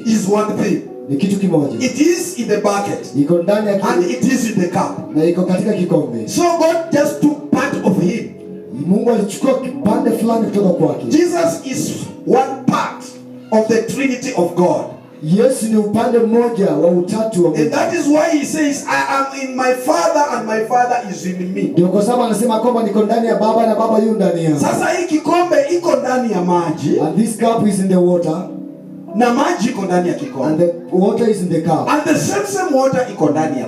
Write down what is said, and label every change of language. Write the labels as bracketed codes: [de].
[en] is one thing. [sw] Ni kitu kimoja. [en] It is in the bucket. [sw] Iko ndani ya [en] and it is in the cup. [sw] Na iko katika kikombe. [en] So God just took part of him. [sw] Mungu alichukua kipande fulani kutoka kwake. [en] Jesus is one part of the Trinity of God. [sw] Yesu ni upande mmoja wa utatu wa Mungu. [en] And that is why he says, I am in my Father and my Father is in me. [sw] Ndio kwa sababu anasema kwamba niko ndani ya Baba na Baba yu ndani yangu. Sasa hii kikombe iko ndani ya maji. [en] And this cup is in the water. [sw] na maji iko ndani ya [en] and [sw] kikombe. [en] the water is in the cup. And the same water [sw] iko ndani ya